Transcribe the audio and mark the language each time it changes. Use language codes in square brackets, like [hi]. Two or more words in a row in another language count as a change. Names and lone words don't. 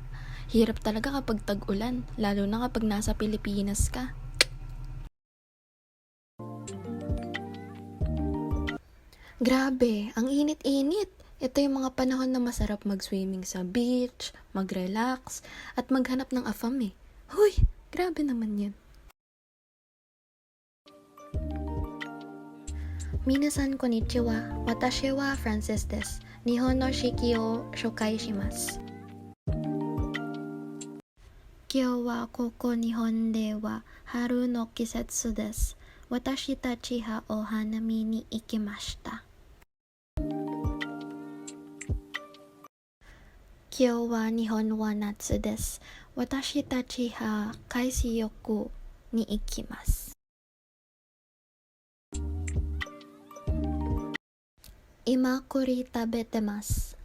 [tl] Hirap talaga kapag tag-ulan, lalo na kapag nasa Pilipinas ka. Grabe, ang init-init. Ito yung mga panahon na masarap mag-swimming sa beach, mag-relax, at maghanap ng afam eh. Huy, grabe naman yan. [ja] 皆さんこんにちは、私はFrancesです. 日本の四季を紹介します。今日はここ日本では春の季節です. 私たちはお花見に行きました. 今日は日本は夏です。私たちは海水浴に行きます。今栗食べてます。